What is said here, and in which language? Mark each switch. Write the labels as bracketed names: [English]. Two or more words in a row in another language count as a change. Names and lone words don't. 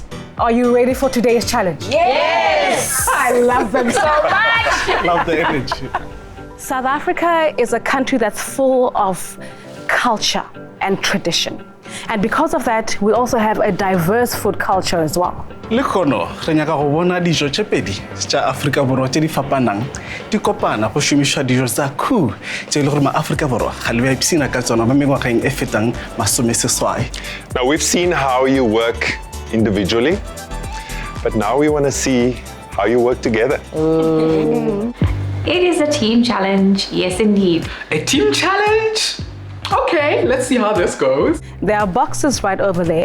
[English] Are you ready for today's challenge? Yes! I love them so much! Love the energy. South Africa is a country that's full of culture and tradition. And because of that, we also have a diverse food culture as well. [Northern Sotho] Le kono, re nyaka go bona dijo tše pedi tša Afrika Borwa tše di fapanang di kopana go šomišwa dijo tsa KOO tše le gore ma-Afrika Borwa ga le ba ipsina ka tsona mo mengwageng e fetang masomeseswai. [English] Now, we've seen how you work individually, but now we want to see how you work together. It is a team challenge, yes indeed. A team challenge? Okay, let's see how this goes. There are boxes right over there.